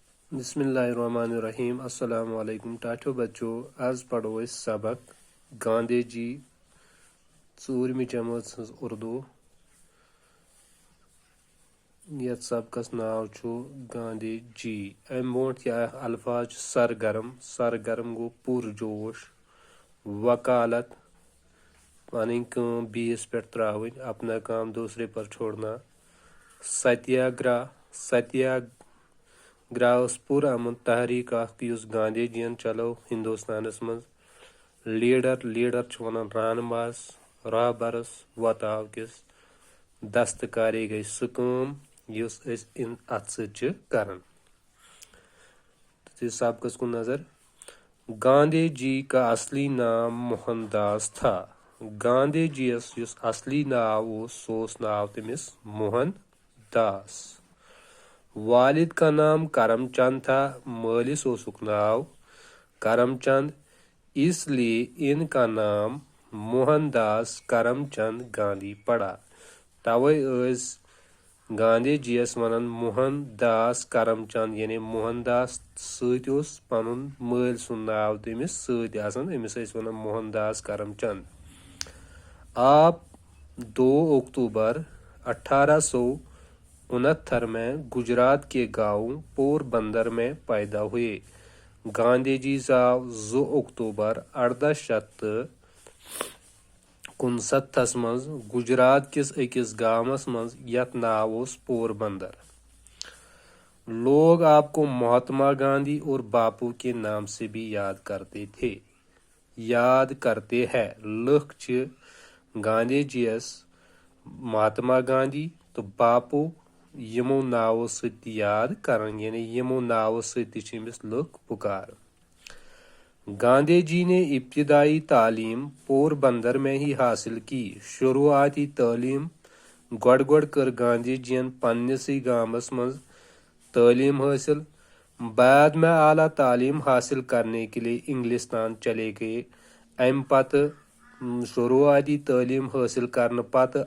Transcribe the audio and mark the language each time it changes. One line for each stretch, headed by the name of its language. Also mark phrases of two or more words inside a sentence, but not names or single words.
Arabic: بسم اللہ الرحمن الرحیم السلام علیکم
Kashmiri: ٹاٹھو بچو آز پڑھو اس سبق گاندھی جی ژوٗرمہِ جمٲژ ہٕنٛز اردو یتھ سبقس ناو چھُ گاندھی جی امہِ برونٛٹھ کیٛاہ الفاظ چھُ سرگرم گوٚو پُرجوش وکالت پنٕنۍ کٲم بیٚیِس پٮ۪ٹھ ترٛاوٕنۍ
Urdu: اپنا کام دوسرے پر چھوڑنا
Kashmiri: ستیاگرہ ٲس پُرامن تحریٖک اکھ یُس گاندھی جین چلٲو ہندوستانس منٛز لیڈر چھُ ونان رہنماہس رہبرس وۄتاو کِس دستکاری گٔے سُہ کٲم یُس أسۍ اتھ سۭتۍ چھِ کران سبقس کُن نظر گاندھی جی
Urdu: کا اصلی نام موہن داس تھا
Kashmiri: گاندھی جی یس یُس اصلی ناو اوس سُہ اوس ناو تٔمِس موہن داس
Urdu: والد کا نام کرم چند تھا
Kashmiri: مٲلِس اوسُکھ ناو
Urdu: کرم چند اس لیے ان کا نام موہن داس کرم چند گاندھی پڑا
Kashmiri: توے ٲسۍ گاندھی جی یس ونان موہن داس کرم چند یعنی موہن داس سۭتۍ اوس پنُن مٲلۍ سُنٛد ناو تٔمِس سۭتۍ آسان أمِس ٲسۍ ونان موہن داس کرم چند
Urdu: آپ 2 اکتوبر 1869 میں گجرات کے گاؤں پور بندر میں پیدا ہوئے
Kashmiri: گاندھی جی زاو 2 اکتوبر 1869 منٛز گجرات کِس أکِس گامس منٛز یتھ ناو اوس پور بندر
Urdu: لوگ آپ کو مہاتما گاندھی اور باپو کے نام سے بھی یاد کرتے ہیں
Kashmiri: لُکھ چھِ گاندھی جی یس مہاتما گاندھی تہٕ باپو یِمو ناوو سۭتۍ تہِ یاد کران یعنی یِمو ناوو سۭتۍ تہِ چھِ أمِس لُکھ پُکاران گاندھی جی نے
Urdu: ابتدائی تعلیم پور بندر میں ہی حاصل کی
Kashmiri: شروعاتی تعلیم گۄڈٕ کٔر گاندھی جین پننسٕے گامس منٛز تعلیم حٲصل
Urdu: بعد میں اعلیٰ تعلیم حاصل کرنے کے لیے انگلستان چلے گئے
Kashmiri: امہِ پتہٕ شروعاتی تعلیم حٲصل کرنہٕ پتہٕ